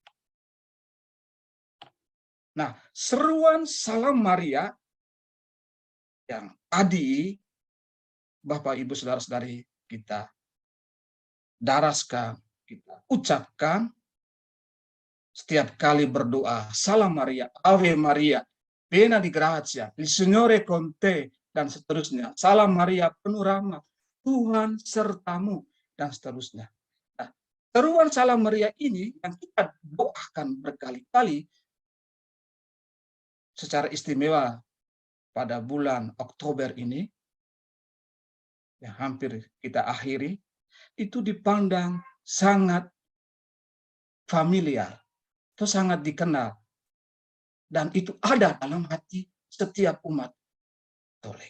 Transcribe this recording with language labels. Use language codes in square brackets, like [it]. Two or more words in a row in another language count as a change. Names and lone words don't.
[id] Nah, seruan Salam Maria yang tadi Bapak Ibu saudara-saudari kita daraskan, kita ucapkan setiap kali berdoa, Salam Maria, [it] Ave Maria, piena di grazia, il Signore con te, [id] dan seterusnya. Salam Maria, penuh rahmat, Tuhan sertamu, dan seterusnya. Nah, seruan Salam Maria ini yang kita doakan berkali-kali secara istimewa pada bulan Oktober ini, yang hampir kita akhiri, itu dipandang sangat familiar, itu sangat dikenal, dan itu ada dalam hati setiap umat Katolik.